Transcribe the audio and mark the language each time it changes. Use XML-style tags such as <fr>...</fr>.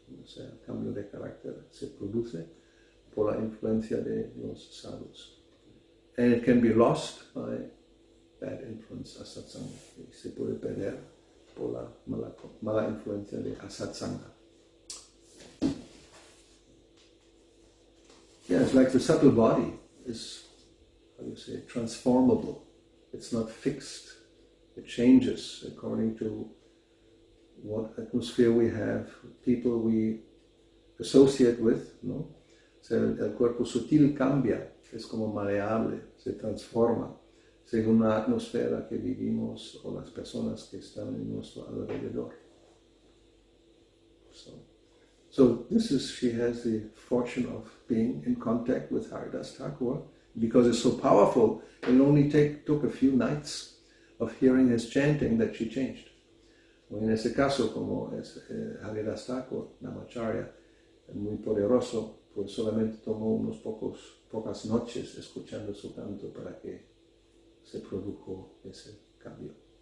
<es>O sea, el cambio de carácter se produce por la influencia de los sadhus.</es> <en>And it can be lost by bad influence, asatsanga.</en> <es>Se puede perder por la mala influencia de asatsanga.</es> <en>Yeah, it's like the subtle body is, transformable. It's not fixed. It changes according to what atmosphere we have, people we associate with, ¿no?</en> <es>O sea, el cuerpo sutil cambia, es como maleable, se transforma según la atmósfera que vivimos o las personas que están en nuestro alrededor.</es> <en>So she has the fortune of being in contact with Haridas Thakur. Because it's so powerful, it only took a few nights of hearing his chanting that she changed.</en> <es>O en ese caso, como es Haridas Thakur, Namacharya, muy poderoso, pues solamente tomó pocas noches escuchando su canto para que se produjo ese cambio.</es>